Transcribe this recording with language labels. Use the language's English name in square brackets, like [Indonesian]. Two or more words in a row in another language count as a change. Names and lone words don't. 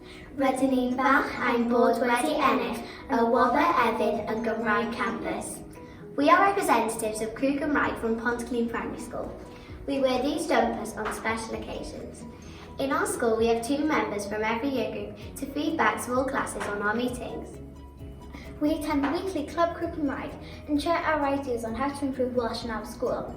[Welsh] Rydyn ni'n falch ein bod wedi ennill y Gwobrau, efydd yn Gymraeg Campus. [English] We are representatives of Crew Gymraeg from Pontyclun Primary School. We wear these jumpers on special occasions. In our school, we have 2 members from every year group to feed back to all classes on our meetings. We attend weekly Club Crew Gymraeg and share our ideas on how to improve Welsh in our school.